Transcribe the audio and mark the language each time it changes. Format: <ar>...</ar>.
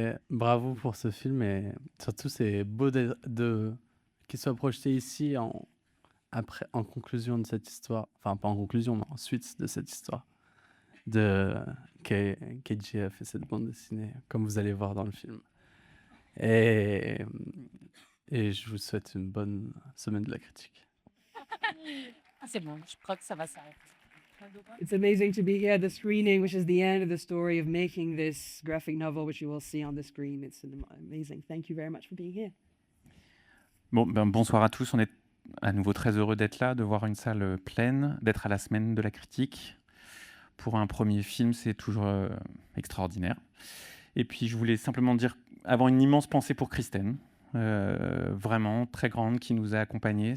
<fr>Bravo pour ce film et surtout c'est beau qu'il soit projeté ici en conclusion de cette histoire, enfin pas en conclusion, mais en suite de cette histoire KJ a fait cette bande dessinée, comme vous allez voir dans le film. Et je vous souhaite une bonne semaine de la critique. C'est bon, je crois que ça va s'arrêter.</fr> <en>It's amazing to be here at the screening, which is the end of the story of making this graphic novel, which you will see on the screen. It's amazing. Thank you very much for being here.</en> <fr>Bon, bonsoir à tous, on est à nouveau très heureux d'être là, de voir une salle pleine, d'être à la semaine de la critique. Pour un premier film, c'est toujours extraordinaire. Et puis je voulais simplement avoir une immense pensée pour Kristen, vraiment très grande, qui nous a accompagnés.</fr>